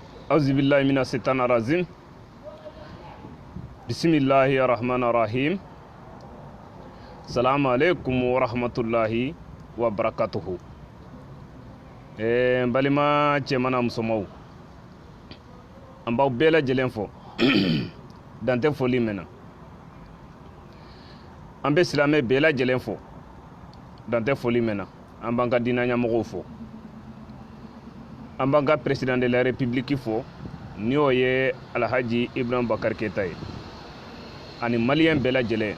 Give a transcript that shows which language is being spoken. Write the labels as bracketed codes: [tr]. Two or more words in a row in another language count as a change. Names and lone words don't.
[ar] أعوذ بالله من الشيطان الرجيم. بسم الله الرحمن الرحيم. السلام عليكم ورحمة الله وبركاته. [bm] Balima cɛmana musomaw an b'aw bɛɛ lajɛlen fɔ dan tɛ foli mɛn na. An bɛ silamɛ bɛɛ lajɛlen fɔ dan tɛ foli mɛn na. An b'an ka diinɛ ɲɛmɔgɔw fɔ. An b'an ka [fr] président de la république [bm] fɔ ni o ye Alhaji Ibrahim Bakari Keita ye ani maliyɛn bɛɛ lajɛlen.